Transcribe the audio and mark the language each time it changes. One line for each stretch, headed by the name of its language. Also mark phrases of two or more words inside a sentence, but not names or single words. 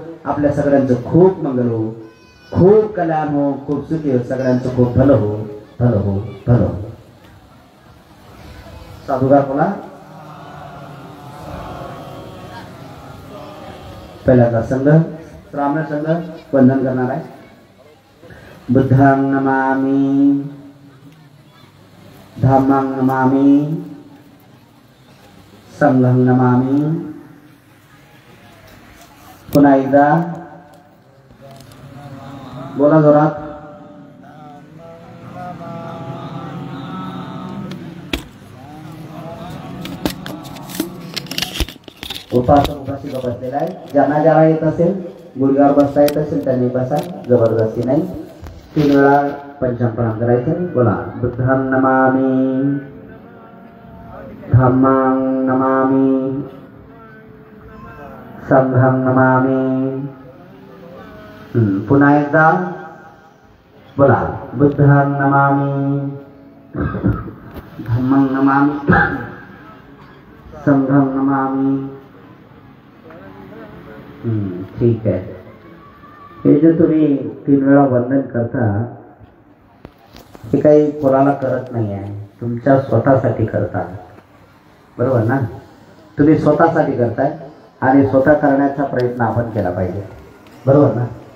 Marathi: आपल्या सगळ्यांचं खूप मंगल हो, खूप कल्याण हो, खूप सुखी हो, सगळ्यांचं खूप भलं हो, भलं हो, भलं हो. साधुगार बोला. पहिल्यांदा संघ ब्राह्मण संघ वंदन करणार आहे.
Pali: बुद्धं नमामि, धम्मं नमामि, संघं नमामि.
Marathi: पुन्हा एकदा बोला जोरात. उपासक उपासिका बसलेला आहे. ज्यांना ज्याला येत असेल, गुडघ्यावर बसता येत असेल त्यांनी बसा, जबरदस्ती नाही. 3 वेळा पंचांग प्रणाम करायचं. बोला.
Pali: बुद्धं नमामि, धम्मं नमामि, संघं नमामि.
Marathi: पुन्हा एकदा बोला.
Pali: बुद्धं नमामि, धम्मं नमामि, संघं नमामि.
Marathi: ठीक आहे. हे जे तुम्ही 3 वेळा वंदन करता हे काही कोणाला करत नाही आहे, तुमच्या स्वतःसाठी करता, बरोबर ना? तुम्ही स्वतःसाठी करताय आणि स्वतः करण्याचा प्रयत्न आपण केला पाहिजे, बरोबर ना?